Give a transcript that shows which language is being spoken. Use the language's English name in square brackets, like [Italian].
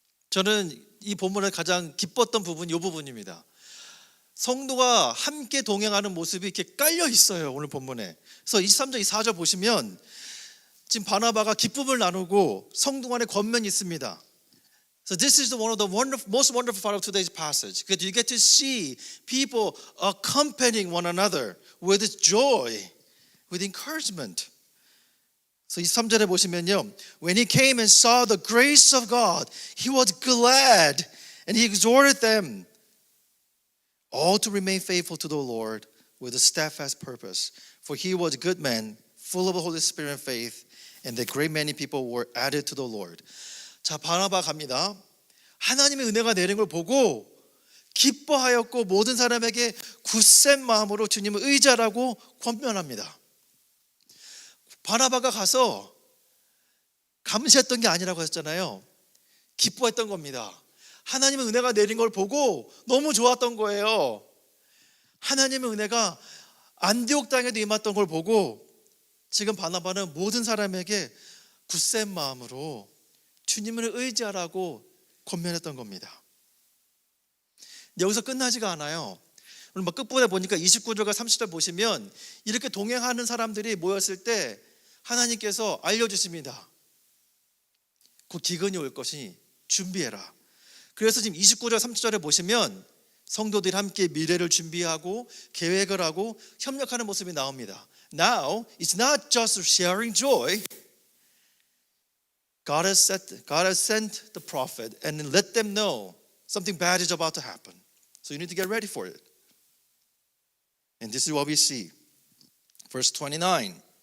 [Korean] 저는 이 본문에 가장 기뻤던 부분이 이 부분입니다. 성도가 함께 동행하는 모습이 이렇게 깔려 있어요. 오늘 본문에. 그래서 23절, 24절 보시면 지금 바나바가 기쁨을 나누고 성도 간에 권면이 있습니다. [English] So this is one of the most wonderful part of today's passage, because you get to see people accompanying one another with joy, with encouragement. So [Korean] 23절에 보시면요, [English] when he came and saw the grace of God, he was glad, and he exhorted them all to remain faithful to the Lord with a steadfast purpose. For he was a good man, full of the Holy Spirit and faith, and a great many people were added to the Lord. [Korean] 자, 바나바 갑니다. 하나님의 은혜가 내린 걸 보고 기뻐하였고 모든 사람에게 굳센 마음으로 주님을 의지하라고 권면합니다. 바나바가 가서 감시했던 게 아니라고 했잖아요. 기뻐했던 겁니다. 하나님의 은혜가 내린 걸 보고 너무 좋았던 거예요. 하나님의 은혜가 안디옥 땅에도 임했던 걸 보고 지금 바나바는 모든 사람에게 굳센 마음으로 주님을 의지하라고 권면했던 겁니다. 여기서 끝나지가 않아요. 오늘 막 끝부분에 보니까 29절과 30절 보시면 이렇게 동행하는 사람들이 모였을 때 하나님께서 알려주십니다. 곧 기근이 올 것이니 준비해라. 그래서 지금 29절 30절에 보시면 성도들이 함께 미래를 준비하고 계획을 하고 협력하는 모습이 나옵니다. [English] Now it's not just sharing joy. God has sent the prophet and let them know something bad is about to happen. So you need to get ready for it. And this is what we see. Verse 29.